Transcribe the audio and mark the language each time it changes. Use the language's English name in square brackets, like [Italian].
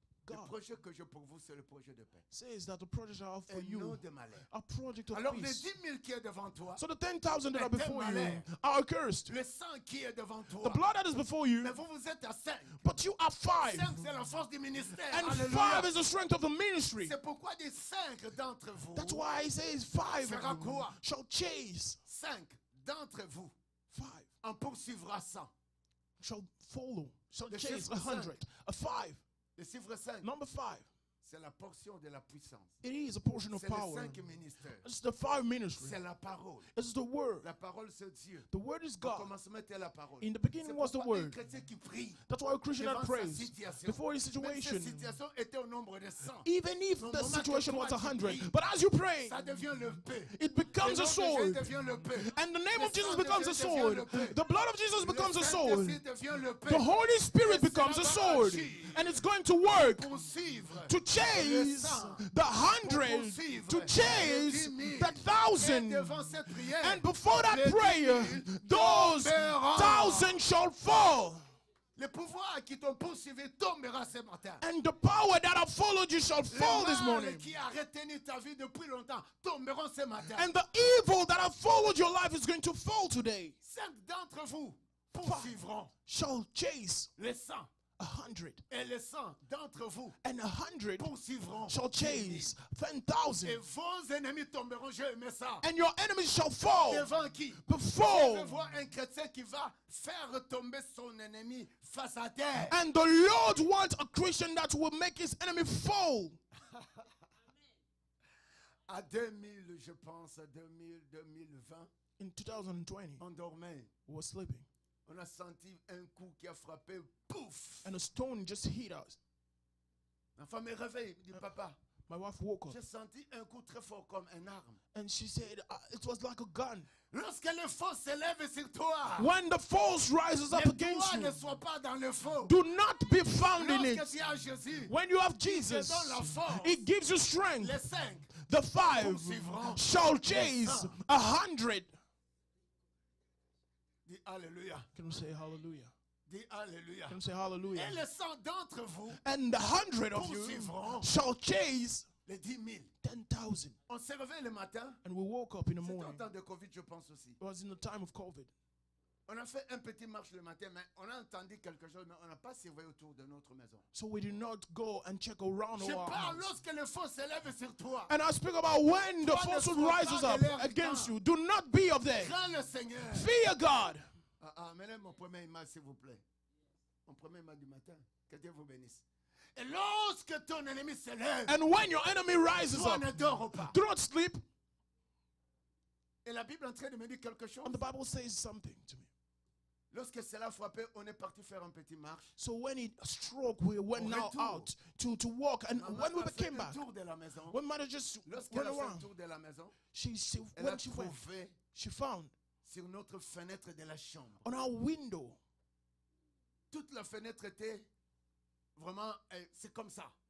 [French] Le projet que j'ai pour vous, c'est le projet de paix. [English] Says that the project I have for you, a project of [French] alors, [English] peace. [French] Les 10,000 qui est devant toi, [English] so the 10,000 that are before you are accursed. [French] Le 100 qui est devant toi, [English] the blood that is before you, [French] mais vous êtes à 5. [English] But you are 5. [French] 5 c'est la force du ministère. [English] And [French] Alléluia. [English] 5 is the strength of the ministry. [French] C'est pourquoi des 5 d'entre vous, [English] that's why he says 5 [French] quoi? [English] Shall chase. [French] 5 d'entre vous [English] 5 [French] en poursuivra 100. [English] Shall follow, shall chase 100. A 5. [French] Le chiffre 5. [English] Number 5. [French] C'est la portion de la puissance. [English] It is a portion of power. It's the 5 ministries. [French] C'est la parole. [English] It's the word. [French] La parole c'est Dieu. [English] The word is God. [French] Au commencement était la parole. [English] In the beginning was the word. [French] Qui prie [English] that's why a Christian that prays before his situation. [French] Situation était au nombre de 100. [English] Even if the situation was 100, but as you pray, [French] ça devient le paix. [English] It becomes a sword. And the name of Jesus becomes a sword. The blood of Jesus becomes a sword. The Holy Spirit becomes a sword. And it's going to work to chase the 100, to chase the 1,000. And before that prayer, those 1,000 shall fall. [French] Le pouvoir qui t'ont poursuivi tombera ce matin. [English] And the power that have followed you shall fall this morning. [French] Qui a retenu ta vie depuis longtemps tomberont ce matin. [English] And the evil that have followed your life is going to fall today. [French] 5 d'entre vous poursuivront. [English] Shall chase [French] les 100. [English] 100. [French] Et les 100 d'entre vous [English] and 100 [French] poursuivront. [English] shall chase 10,000. [French] Et vos ennemis tomberont. Je mets ça. [English] And your enemies shall fall. [French] Devant qui? [English] Before. [French] Je veux voir un chrétien qui va faire tomber son ennemi face à terre. [English] And the Lord wants a Christian that will make his enemy fall. [French] À 2000, je pense, à 2020. [English] In 2020, [French] on dormait. [English] We were sleeping. [French] On a senti un coup qui a frappé, pouf! [English] And a stone just hit us. [French] Ma femme me réveille, me dit, papa. [English] My wife woke up. [French] J'ai senti un coup très fort comme un arme. [English] And she said, it was like a gun. [French] Lorsque le faux s'élève sur toi, [English] when the false rises up against you, [French] ne sois pas dans le faux. [English] Do not be found in it. [French] Tu as Jésus, [English] when you have Jesus, [French] force, [English] it gives you strength. [French] Les 5, [English] the 5 shall chase 100. [French] Dis Alléluia. [English] Can we say hallelujah? [French] Dis Alléluia. [English] Can we say hallelujah? [French] Et les 100 d'entre vous, [English] and the 100 of you shall chase [French] les 10,000. [English] 10,000. [French] On s'est réveillé le matin. [English] And we woke up in the morning. [French] C'était au temps de Covid, je pense aussi. [English] It was in the time of COVID. [French] On a fait un petit marche le matin, mais on a entendu quelque chose, mais on n'a pas surveillé autour de notre maison. [English] So we did not go and check around [French] Je [English] our [French] parle [English] house. [French] lorsque le faux s'élève sur toi. [English] And I speak about when the falsehood rises up against you. Do not be of them. [French] Crains le Seigneur. [English] Fear God. [French] Amenez mon premier image, s'il vous plaît. Mon premier image du matin. Que Dieu vous bénisse. Et lorsque ton ennemi se lève, [English] and when your enemy rises [French] toi [English] up, [French] ne dors pas. [English] do not sleep. [French] Et la Bible est en train de me dire quelque chose. [English] And the Bible says something to me. [French] Lorsque cela frappait, on est parti faire un petit marche. [English] So when it struck, we went now out to walk. And when we came back, when mother just went around, she went, she found [French] sur notre fenêtre de la chambre, [English] on our window, [French] toute la fenêtre était vraiment, c'est comme ça.